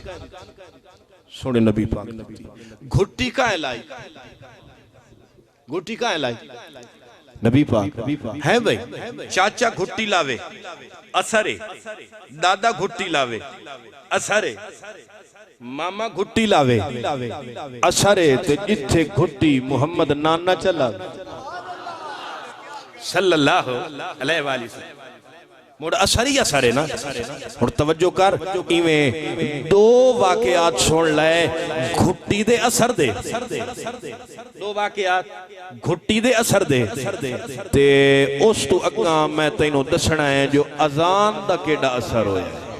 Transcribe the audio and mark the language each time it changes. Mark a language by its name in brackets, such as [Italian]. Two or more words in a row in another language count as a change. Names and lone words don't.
[Punjabi] ਸੋਨੇ ਨਬੀ ਪਾਕ ਘੁੱਟੀ ਕਾ ਲਾਈ, ਘੁੱਟੀ ਕਾ ਲਾਈ ਨਬੀ ਪਾਕ ਹੈ ਭਾਈ। ਚਾਚਾ ਘੁੱਟੀ ਲਾਵੇ ਅਸਰੇ, ਦਾਦਾ ਘੁੱਟੀ ਲਾਵੇ ਅਸਰੇ, ਮਾਮਾ ਘੁੱਟੀ ਲਾਵੇ ਅਸਰੇ, ਤੇ ਜਿਥੇ ਘੁੱਟੀ ਮੁਹੰਮਦ ਨਾਨਾ ਚਲਾ [Arabic] صلى الله عليه وسلم [Punjabi] ਮੁੜ ਅਸਰ ਹੀ ਅਸਰ ਹੈ ਨਾ। ਹੁਣ ਤਵੱਜੋ ਕਰ, ਇਵੇਂ ਦੋ ਵਾਕਯਾਤ ਸੁਣ ਲੈ ਘੁੱਟੀ ਦੇ ਅਸਰ ਦੇ, ਦੋ ਵਾਕਯਾਤ ਘੁੱਟੀ ਦੇ ਅਸਰ ਦੇ ਤੇ ਉਸ ਤੋ ਅਗਾ ਮੈਂ ਤੈਨੂੰ ਦਸਣਾ ਹੈ ਜੋ ਅਜਾਨ ਦਾ ਕੇੜਾ ਅਸਰ ਹੋਇਆ।